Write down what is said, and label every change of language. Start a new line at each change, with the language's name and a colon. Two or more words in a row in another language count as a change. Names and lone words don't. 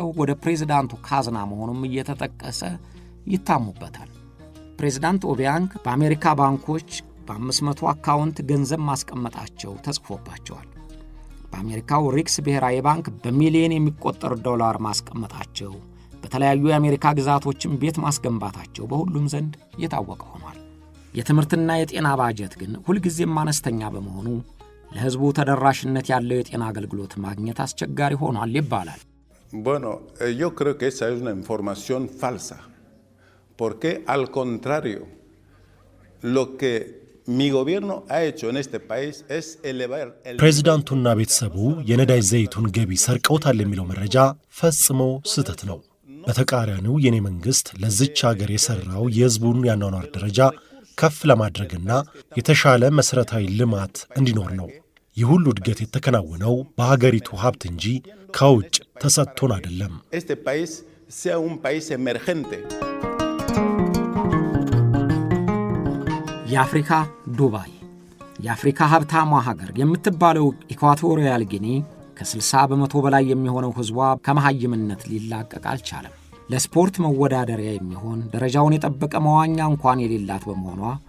Amharic: ወደ ፕሬዝዳንቱ ካዝና መሆኑም እየተጠቀሰ ይታሙበታል። ፕሬዝዳንት ኦቢያንግ በአሜሪካ ባንኮች በ500 አካውንት ገንዘብ ማስቀመጣቸው ተጽፎባቸዋል። በአሜሪካው ሪክስ ብሔራዊ ባንክ በሚሊዮን የሚቆጠር ዶላር ማስቀመጣቸው፣ በተለያዩ የአሜሪካ ግዛቶችም ቤት ማስገንባታቸው በሁሉም ዘንድ የታወቀ ሆኗል። የትምህርትና የጤና ባጀት ግን ሁልጊዜም አነስተኛ በመሆኑ ለሕዝቡ ተደራሽነት ያለው የጤና አገልግሎት ማግኘት አስቸጋሪ ሆኗል ይባላል።
Spanish: Bueno, yo creo que esa es una información falsa, porque al contrario, lo que mi gobierno ha hecho en este país es elevar el
Amharic: ፕሬዝዳንቱና ቤተሰቡ የነዳጅ ዘይቱን ገቢ ሰርቀውታል የሚለው መረጃ ፈጽሞ ስህተት ነው። በተቃራኒው የኔ መንግስት ለዚች ሀገር የሰራው የሕዝቡን ያኗኗር ደረጃ ከፍ ለማድረግና የተሻለ መሰረታዊ ልማት እንዲኖር ነው። ይህ ሁሉ እድገት የተከናወነው በሀገሪቱ ሀብት እንጂ ከውጭ ተሰጥቶን አይደለም።
Spanish: este país sea un país emergente.
Amharic: የአፍሪካ ዱባይ የአፍሪካ ሀብታሟ ሀገር የምትባለው ኢኳቶሪያል ጊኒ ከ60 በመቶ በላይ የሚሆነው ሕዝቧ ከመሃይምነት ሊላቀቅ አልቻለም። ለስፖርት መወዳደሪያ የሚሆን ደረጃውን የጠበቀ መዋኛ እንኳን የሌላት በመሆኗ